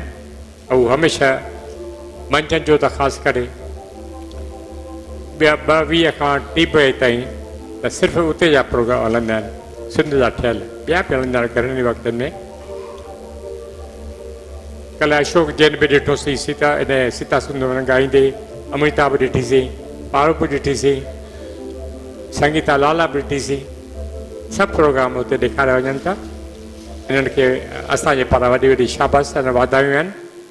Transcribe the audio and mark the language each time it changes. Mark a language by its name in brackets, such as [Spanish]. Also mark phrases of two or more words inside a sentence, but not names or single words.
[Sindhi] ऐं हमेशह मंझंदि जो त ख़ासि करे ॿिया 22 खां 3 बजे ताईं त सिर्फ़ु उते जा प्रोग्राम हलंदा आहिनि, सिंध जा ठहियल। ॿिया बि हलंदा आहिनि घणनि वक़्तनि में। कल्ह अशोक जैन बि ॾिठोसीं, सीता सुंदरम ॻाईंदे, अमृता बि ॾिठीसीं, पारो बि ॾिठीसीं, संगीता लाला बि ॾिठीसीं। सभु प्रोग्राम उते ॾेखारिया वञनि था। इन्हनि खे असांजे पारां वॾी वॾी शाबाश ऐं वाधायूं आहिनि।